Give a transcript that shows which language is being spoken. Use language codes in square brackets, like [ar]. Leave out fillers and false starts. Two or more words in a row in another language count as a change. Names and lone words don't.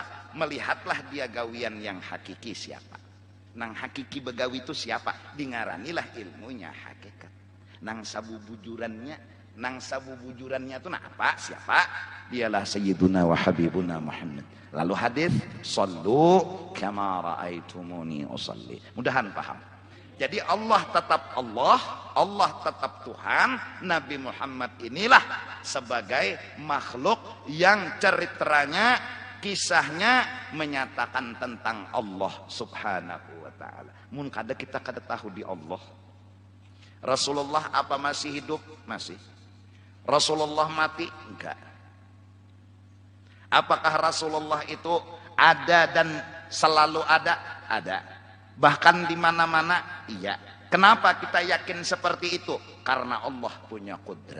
[bjn] Melihatlah dia gawian yang hakiki siapa. Nang hakiki begawi itu siapa? Dingaranilah ilmunya hakikat. Nang sabubujurannya itu nah apa? Siapa? [ar] Dialah سيدنا وحبيبنا محمد. [bjn] Lalu hadis, [ar] صلوا كما رأيتموني أصلي. [bjn] Mudahan paham. [id] Jadi Allah tetap Allah, Allah tetap Tuhan. Nabi Muhammad inilah sebagai makhluk yang ceritanya, kisahnya menyatakan tentang Allah [ar] سبحانه وتعالى. [bjn] Mun kada kita kada tahu di Allah. [id] Rasulullah apa masih hidup? Masih. Rasulullah mati? Enggak. Apakah Rasulullah itu ada dan selalu ada? Ada. Bahkan di mana-mana? Iya. Kenapa kita yakin seperti itu? Karena Allah punya kudrat.